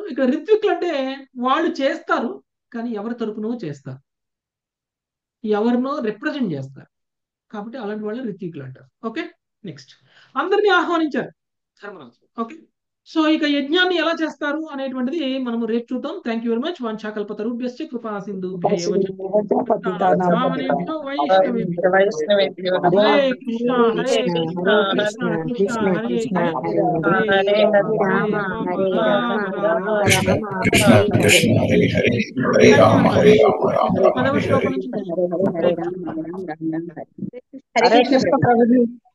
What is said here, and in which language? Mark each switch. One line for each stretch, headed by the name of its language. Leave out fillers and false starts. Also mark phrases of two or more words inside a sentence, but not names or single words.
Telugu: ఇక్కడ రిత్విక్లు అంటే వాళ్ళు చేస్తారు, కానీ ఎవరి తరపునో చేస్తారు, ఎవరినో రిప్రజెంట్ చేస్తారు. కాబట్టి అలాంటి వాళ్ళు రిత్విక్లు అంటారు.
English: okay, next
Telugu: అందరినీ ఆహ్వానించారు ధర్మరాజు.
English: okay, so
Telugu: ఇక యజ్ఞాన్ని ఎలా చేస్తారు అనేటువంటిది మనం రేపు చూద్దాం.
English: thank you very much.
Sanskrit: వాంఛాకల్పతరుభ్యశ్చ కృపా సింధుభ్యైవ చ పతితానాం పావనేభ్యో వైష్ణవేభ్యో వైష్ణవేభ్యో నమః. హరే కృష్ణ హరే కృష్ణ కృష్ణ కృష్ణ హరే హరే హరే రామ హరే రామ రామ రామ कृष्ण कृष्ण हरे हरे हरे राम हरे राम राम राम Rama
Telugu: 10వ
Sanskrit: Hare
Telugu: శ్లోకం
Sanskrit: Hare.
Telugu: నుంచి హరే కృష్ణ ప్రభుజీ.